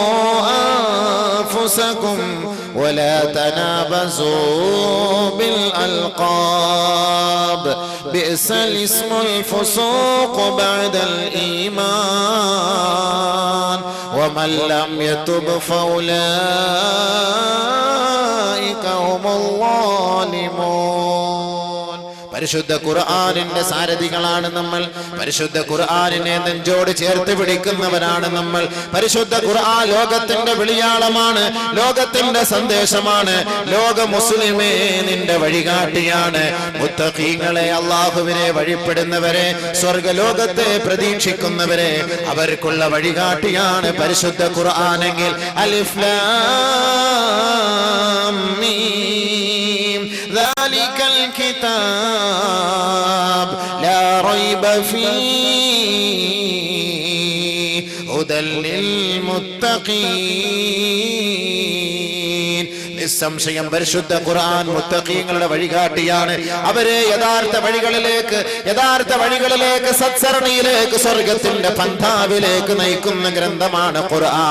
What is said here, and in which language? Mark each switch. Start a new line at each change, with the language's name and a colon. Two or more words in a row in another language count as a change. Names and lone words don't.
Arabic: أنفسكم ولا تنابزوا بالألقاب بئس الاسم الفسوق بعد الإيمان ومن لم يتب فأولئك هم الظالمون.
Malayalam: പരിശുദ്ധ ഖുർആനിന്റെ സാരഥികളാണ് നമ്മൾ, പരിശുദ്ധ ഖുർആനിനെ നെഞ്ചോട് ചേർത്ത് പിടിക്കുന്നവരാണ് നമ്മൾ. പരിശുദ്ധ ഖുർആൻ ലോകത്തിന്റെ വിളിയാളമാണ്, ലോകത്തിന്റെ സന്ദേശമാണ്. ലോക മുസ്ലിമേ നിന്റെ വഴികാട്ടിയാണ്. മുത്തഖീങ്ങളെ, അല്ലാഹുവിനെ വഴിപ്പെടുന്നവരെ, സ്വർഗ്ഗലോകത്തെ പ്രതീക്ഷിക്കുന്നവരെ അവർക്കുള്ള വഴികാട്ടിയാണ് പരിശുദ്ധ ഖുർആനെങ്കിൽ
Arabic: الم ذلك الكتاب لا ريب فيه هدى للمتقين.
Malayalam: നിസ്സംശയം പരിശുദ്ധ ഖുർആൻ മുത്തഖീങ്ങളുടെ വഴികാട്ടിയാണ്. അവരെ യഥാർത്ഥ വഴികളിലേക്ക് സത്സരണിയിലേക്ക് സ്വർഗത്തിന്റെ പന്ഥാവിലേക്ക് നയിക്കുന്ന ഗ്രന്ഥമാണ് ഖുർആൻ.